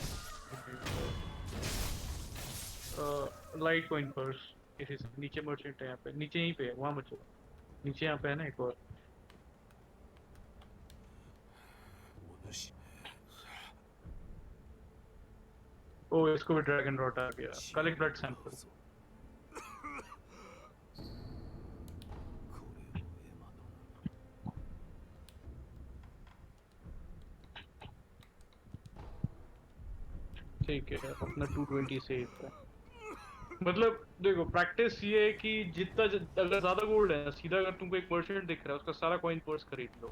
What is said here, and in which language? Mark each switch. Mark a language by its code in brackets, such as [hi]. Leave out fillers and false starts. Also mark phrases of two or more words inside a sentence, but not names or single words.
[hi] लाइट कॉइन पर्स किसी से नीचे मर्चेंट है, यहाँ पे नीचे यहीं पे है, वहां मत चलो। नीचे यहाँ पे है ना एक और। [ja] お主 [hi] ओ इसको भी ड्रैगन रॉट आ गया। [ja] 血 [hi] कलेक्ट [ja] を [hi] ब्लड [ja] 流 [hi] सैंपल। [ja] そうこれをエマ殿 [hi] ठीक है अपना 220 सेफ है। मतलब देखो प्रैक्टिस ये है कि अगर ज्यादा गोल्ड है सीधा, अगर तुमको एक मर्चेंट दिख रहा है उसका सारा [en] coin purse [hi] खरीद लो।